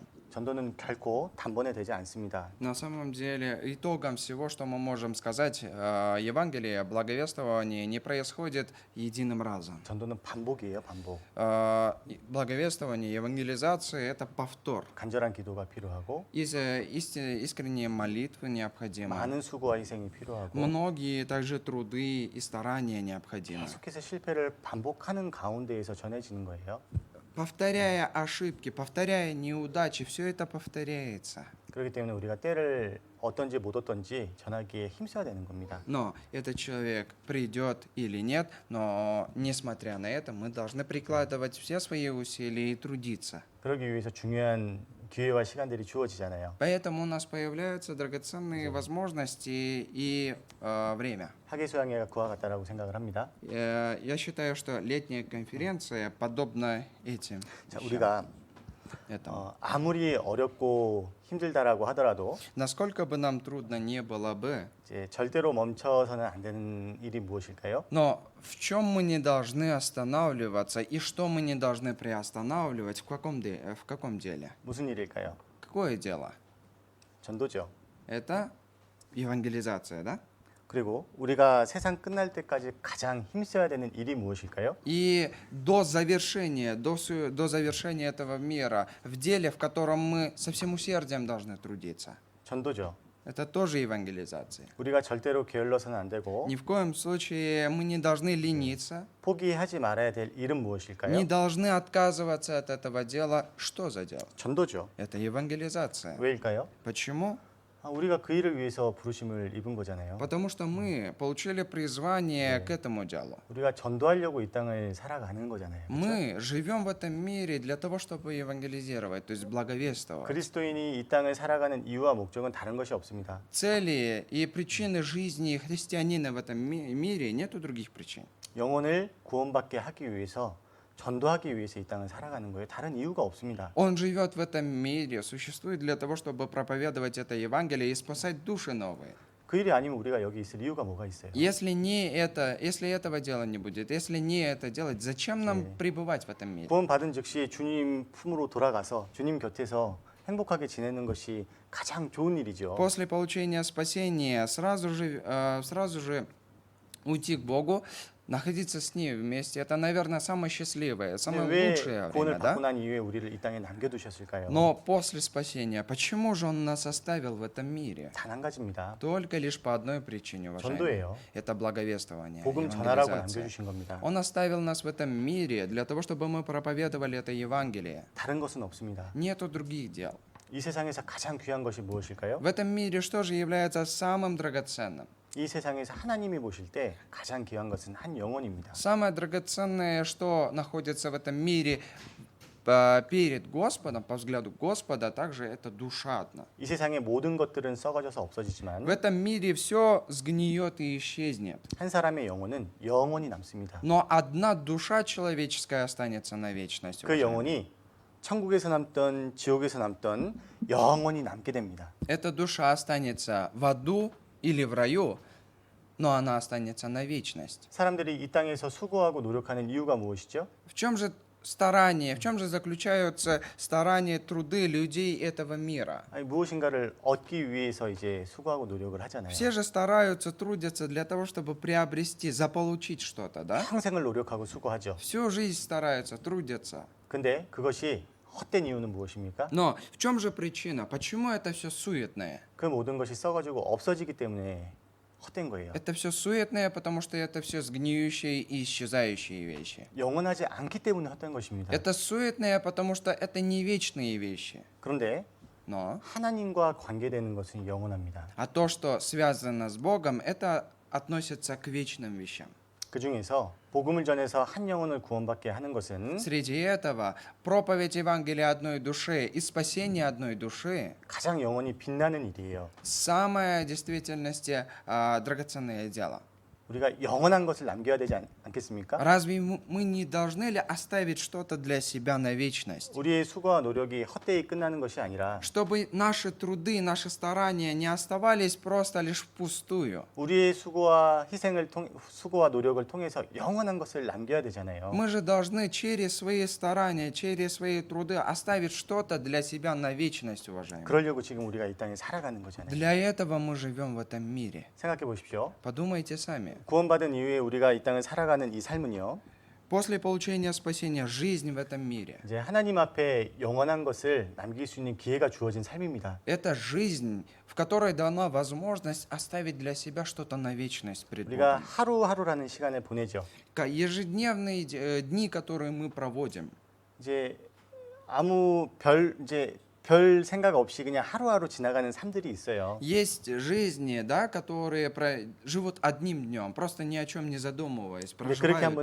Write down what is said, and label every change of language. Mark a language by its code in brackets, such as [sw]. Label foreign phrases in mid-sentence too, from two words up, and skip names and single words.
[ko] 전도는 결코 단번에 되지 않습니다. [ru] На самом деле, итогом всего, что мы можем сказать, Евангелие, благовествование не происходит единым разом. [ko] 전도는 반복이에요, 반복. [ru] Благовествование, евангелизация – это повтор. [ko] 간절한 기도가 필요하고 [ru] Искренние молитвы необходимы. [ko] 많은 수고와 희생이 필요하고 [ru] Многие также труды и старания необходимы. [ko] 계속해서 실패를 반복하는 가운데에서 전해지는 거예요. [ru] Повторяя ошибки, повторяя неудачи, все это повторяется. [ko] 그렇기 때문에 우리가 때를 어떤지 못 어떤지 전하기에 힘써야 되는 겁니다. [ru] Но этот человек придет или нет, но несмотря на это, мы должны прикладывать все свои усилия и трудиться. [ko] 그러기 위해서 중요한 기회와 시간들이 주어지잖아요. [ru] Поэтому у нас появляются драгоценные возможности и время. [ko] 학예 수양회가 그와 같다라고 생각을 합니다. [ru] Я считаю, что летняя конференция подобна этим. [ko] 자, [ru] вещам. [ko] 우리가 [ru] Этому. [ko] 아무리 어렵고 힘들다라고 하더라도 [ru] Насколько бы нам трудно не было бы, [ko] 이제 절대로 멈춰서는 안 되는 일이 무엇일까요? [ru] но в чем мы не должны останавливаться и что мы не должны приостанавливать, в каком деле? [ko] 무슨 일일까요? [ru] Какое дело? [ko] 전도죠. [ru] Это евангелизация, да? [ko] 그리고 우리가 세상 끝날 때까지 가장 힘써야 되는 일이 무엇일까요? [ru] И до завершения этого мира, в деле, в котором мы со всем усердием должны трудиться, [ko] 전도죠. [ru] это тоже евангелизация. [ko] 우리가 절대로 게을러서는 안 되고 [ru] Ни в коем случае мы не должны лениться, [ko] 포기하지 말아야 될 일은 무엇일까요? [ru] не должны отказываться от этого дела. Что за дело? [ko] 전도죠. [ru] Это евангелизация. [ko] 왜일까요? [ru] Почему? [ko] 우리가 그 일을 위해서 부르심을 입은 거잖아요. [ru] Потому что мы получили призвание к этому делу. [ko] 우리가 전도하려고 이 땅을 살아가는 거잖아요. 그렇죠? [ru] Мы живем в этом мире для того, чтобы евангелизировать, то есть благовествовать. [ko] 그리스도인이 이 땅을 살아가는 이유와 목적은 다른 것이 없습니다. [ru] Цели и причины жизни христианина в этом мире нету других причин. [ko] 영혼을 구원받게 하기 위해서 전도하기 위해서 이 땅을 살아가는 거예요. 다른 이유가 없습니다. [ru] Он живет в этом мире, существует для того, чтобы проповедовать это Евангелие и спасать души новые. [ko] 그 일이 아니면 우리가 여기 있을 이유가 뭐가 있어요? [ru] Если этого дела не будет, если не это делать, зачем нам пребывать в этом мире? [ko] 구원 받은 즉시 주님 품으로 돌아가서 주님 곁에서 행복하게 지내는 것이 가장 좋은 일이죠. [ru] После получения спасения сразу же уйти к Богу, находиться с ним вместе, это, наверное, самое счастливое, самое [ko] 왜 [ru] лучшее [ko] 구원을 [ru] время, [ko] 받고 [ru] да? [ko] 난 이후에 우리를 이 땅에 남겨두셨을까요? [ru] Но после спасения, почему же Он нас оставил в этом мире? [ko] 단 한 가지입니다. [ru] Только лишь по одной причине, уважаемые. [ko] 전도예요. [ru] Это благовествование, [ko] 복음 전하라고 [ru] евангелизация. [ko] 남겨주신 겁니다. [ru] Он оставил нас в этом мире для того, чтобы мы проповедовали это Евангелие. [ko] 다른 것은 없습니다. [ru] Нету других дел. [ko] 이 세상에서 가장 귀한 것이 무엇일까요? [ru] В этом мире что же является самым драгоценным? [ko] 이 세상에서 하나님이 보실 때 가장 귀한 것은 한 영혼입니다. [ru] Самое драгоценное, что находится в этом мире перед Господом, по взгляду Господа, также это душа одна. [ko] 이 세상의 모든 것들은 썩어져서 없어지지만 [ru] В этом мире все сгниет и исчезнет. [ko] 한 사람의 영혼은 영원히 남습니다. [ru] Но одна душа человеческая останется на вечность. [ko] 그 [ru] уважаемые. [ko] 영혼이 천국에서 남던 지옥에서 남던 영원히 남게 됩니다. [ru] Эта душа останется в аду или в раю, но она останется на вечность. [ko] 사람들이 이 땅에서 수고하고 노력하는 이유가 무엇이죠? [ru] В чем же старание, в чем же заключаются старания, труды людей этого мира? [ko] 아니, 무엇인가를 얻기 위해서 이제 수고하고 노력을 하잖아요. [ru] Все же стараются, трудятся для того, чтобы приобрести, заполучить что-то, да? [ko] 평생을 노력하고 수고하죠. [ru] Всю жизнь стараются, трудятся. [ko] 근데 그것이 헛된 이유는 무엇입니까? [ru] Но в чем же причина? Почему это все суетное? [ko] 그 모든 것이 썩어지고 없어지기 때문에 헛된 거예요. [ru] Это все суетное, потому что это все сгниющие и исчезающие вещи. [ko] 영원하지 않기 때문에 헛된 것입니다. [ru] Это суетное, потому что это не вечные вещи. [ko] 그런데 [ru] Но [ko] 하나님과 관계되는 것은 영원합니다. [ru] а то, что связано с Богом, это относится к вечным вещам. [ko] 그 중에서 복음을 전해서 한 영혼을 구원받게 하는 것은 [ru] Среди этого проповедь Евангелия одной души и спасение одной души [ko] 가장 영원히 빛나는 일이에요. [ru] самое в действительности драгоценное дело. [ko] 우리가 영원한 것을 남겨야 되지 않겠습니까? [ru] Разве мы не должны ли оставить что-то для себя на вечность? [ko] 우리의 수고와 노력이 헛되이 끝나는 것이 아니라 [ru] Чтобы наши труды, наши старания не оставались просто лишь впустую. [ko] 우리의 수고와 노력을 통해서 영원한 것을 남겨야 되잖아요. [ru] Мы же должны через свои старания, через свои труды оставить что-то для себя на вечность, уважаемые. [ko] 그러려고 지금 우리가 이 땅에 살아가는 거잖아요. [ru] Для этого мы живем в этом мире. [ko] 생각해 보십시오. [ru] Подумайте сами. [ko] 구원받은 이후에 우리가 이 땅을 살아가는 이 삶은요. [ru] После получения спасения жизнь в этом мире. [ko] 이제 하나님 앞에 영원한 것을 남길 수 있는 기회가 주어진 삶입니다. [ru] Это жизнь, в которой дана возможность оставить для себя что-то на вечность пред [ko] 우리가 [ru] Богом. [ko] 하루하루라는 시간을 보내죠. [ru] Ежедневные дни, которые мы проводим. [ko] 이제 별 생각 없이 그냥 하루하루 지나가는 삶들이 있어요. [ru] Есть жизни, да, которые живут одним днем, просто ни о чем не задумываясь, [ko] 근데 그렇게 한번